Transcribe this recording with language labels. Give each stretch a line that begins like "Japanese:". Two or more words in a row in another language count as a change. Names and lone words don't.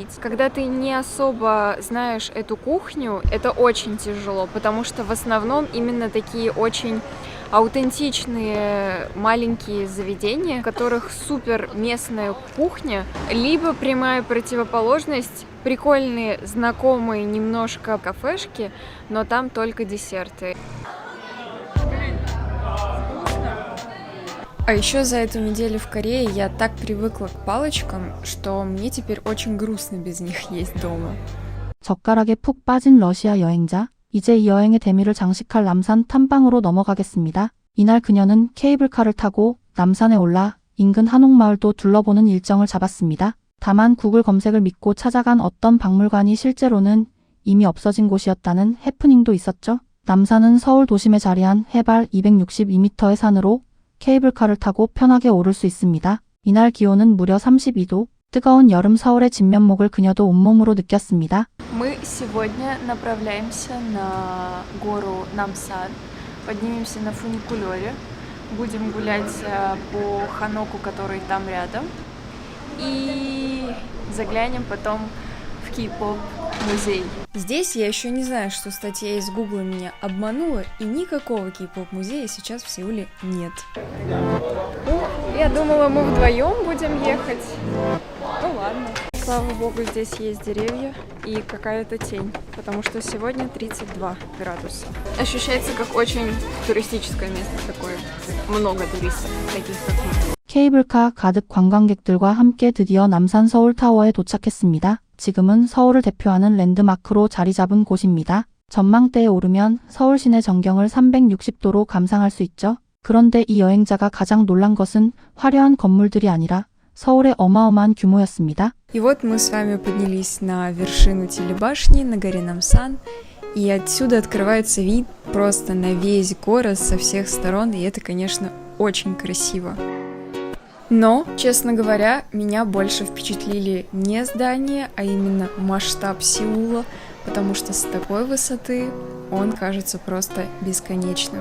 Russian: Когда ты не особо знаешь эту кухню, это очень тяжело, потому что в основном именно такие очень аутентичные маленькие заведения, в которых супер местная кухня, либо прямая противоположность, прикольные, знакомые немножко кафешки, но там только десерты. А еще за эту неделю в Корее я так привыкла к палочкам, что мне теперь очень грустно без них есть дома.
Korean: 젓가락에 푹 빠진 러시아 여행자, 이제 이 여행의 대미를 장식할 남산 탐방으로 넘어가겠습니다. 이날 그녀는 케이블카를 타고 남산에 올라 인근 한옥마을도 둘러보는 일정을 잡았습니다. 다만 구글 검색을 믿고 찾아간 어떤 박물관이 실제로는 이미 없어진 곳이었다는 해프닝도 있었죠. 남산은 서울 도심에 자리한 해발 262m의 산으로 케이블카를 타고 편하게 오를 수 있습니다. 이날 기온은 무려 32도, 뜨거운 여름 서울의 진면목을 그녀도 온몸으로 느꼈습니다.
Russian: Мы сегодня направляемся на гору Намсан, поднимемся на фуникулёре, будем гулять по Ханоку, который там рядом, и заглянем потом в Кей-поп музей. Здесь я еще не знаю, что статья из Гугла меня обманула, и никакого Кей-поп музея сейчас в Сеуле нет. Я думала, мы вдвоем будем ехать. Ну ладно. Слава богу, здесь есть деревья и какая-то тень, потому что сегодня 32 градуса. Ощущается как очень туристическое место такое. Много туристов, таких как мы.
Korean: 케이블카 가득 관광객들과 함께 드디어 남산 서울타워에 도착했습니다. 지금은 서울을 대표하는 랜드마크로 자리 잡은 곳입니다. 전망대에 오르면 서울 시내 전경을 360도로 감상할 수 있죠. 그런데 이 여행자가 가장 놀란 것은 화려한 건물들이 아니라 서울의 어마어마한 규모였습니다.
Russian: И вот мы с вами поднялись на вершину телебашни на горе Намсан, и отсюда открывается вид просто на весь город со всех сторон, и это, конечно, очень красиво. Но, честно говоря, меня больше впечатлили не здания, а именно масштаб Сеула, потому что с такой высоты он кажется просто бесконечным.